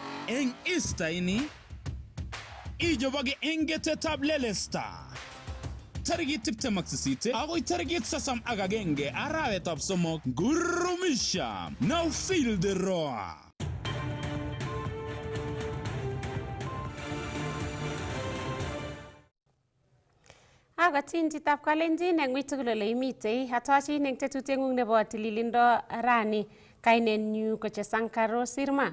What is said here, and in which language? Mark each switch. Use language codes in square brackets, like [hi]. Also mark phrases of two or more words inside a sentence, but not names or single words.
[kln] eng Easter ini ijoboge engetetab lelesta tarikit 28 agoi tarikit 31 arawetab somok gurumisha. [en] Now feel the roar. [kln] Agatin chitab kalenjin eng witugul ole imitei atoshin eng tetutiengung nebo tililindo rani kainenyu ko Caro Sirmah.